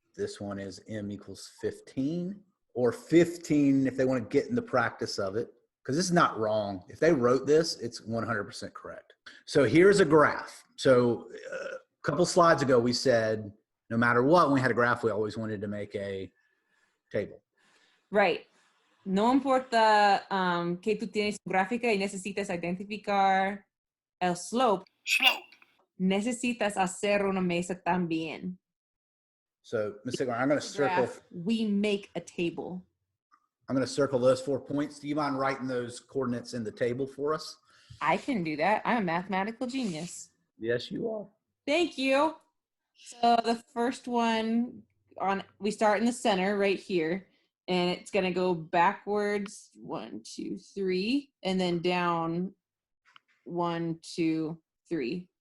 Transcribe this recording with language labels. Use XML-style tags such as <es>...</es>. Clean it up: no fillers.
<en>This one is m equals 15, or 15 if they want to get in the practice of it, because this is not wrong. If they wrote this, it's 100% correct. So here's a graph. So a couple slides ago, we said no matter what, when we had a graph, we always wanted to make a table. Right.</en> <es>No importa que tú tienes tu gráfica y necesitas identificar el slope, necesitas hacer una mesa también.</es> <en>So, Ms. Sigler, I'm going to circle. Graph, we make a table. I'm going to circle those 4 points. Do you mind writing those coordinates in the table for us? I can do that. I'm a mathematical genius. Yes, you are. Thank you. So the first one we start in the center right here, and it's going to go backwards 1, 2, 3, and then down 1, 2, 3.</en>